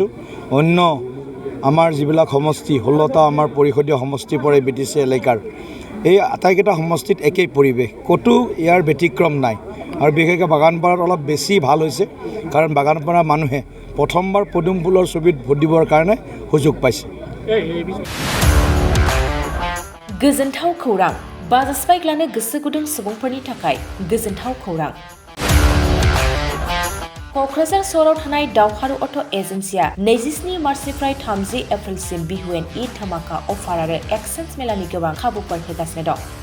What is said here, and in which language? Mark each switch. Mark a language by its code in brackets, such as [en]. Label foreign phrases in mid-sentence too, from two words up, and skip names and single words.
[as] অন্য আমাৰ যিবিলাক সমষ্টি 16টা আমাৰ পৰিষদীয় সমষ্টি পৰে BTC এলেকাৰ, এই আটাইকেইটা সমষ্টিত একেই পৰিৱেশ, ক'তো ইয়াৰ ব্যতিক্ৰম নাই। আৰু বিশেষকৈ বাগানপাৰাত অলপ বেছি ভাল হৈছে, কাৰণ বাগানপাৰাৰ মানুহে প্ৰথমবাৰ পদুম ফুলৰ ছবিত ভোট দিবৰ কাৰণে সুযোগ পাইছে। [brx] गोजोनथाव खौरां, बाजास्पाइक लानो गोसो गुदुं सुबुंफोरनि थाखाय गोजोनथाव खौरां। क'क्राझार सहराव थानाय दावहारु अट' एजेन्सिया 27 मार्चनिफ्राय 30 एप्रिलसिम बिहुएन ईद धामाका अफार आरो एक्सचेन्ज मेलानि गोबां खाबुफोर होगासिनो दं।